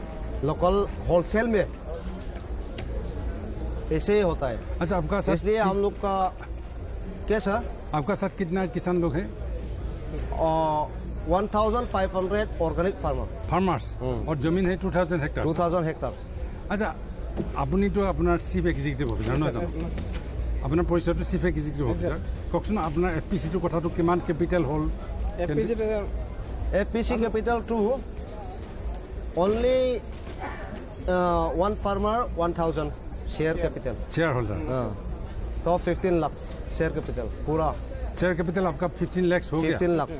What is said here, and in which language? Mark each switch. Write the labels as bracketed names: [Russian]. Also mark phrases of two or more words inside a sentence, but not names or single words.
[Hindi] लोकल होलसेल में ऐसे ही होता है। अच्छा, आपका साथ इसलिए हम लोग का क्या सर, आपका साथ कितना किसान लोग हैं? 1500 ऑर्गेनिक फार्मर्स और जमीन है 2000 हेक्टर। 2000 हेक्टार्स। [Assamese] আচ্ছা, আপুনিতো আপোনাৰ [English] chief executive officer [Assamese] নহয় জানো? আপোনাৰ পৰিচয়টো [English] chief executive officer. [Assamese] কওকচোন আপোনাৰ এফপিচিটোৰ কথাটো কিমান কেপিটেল হ'ল? [English] FPC capital 2 only 1 farmer 1000 share capital. share holder [Hindi] तो 15 लाख [English] share capital [Hindi] पूरा। [English] share capital [Hindi] आपका 15 लाख हो गया। 15 लाख।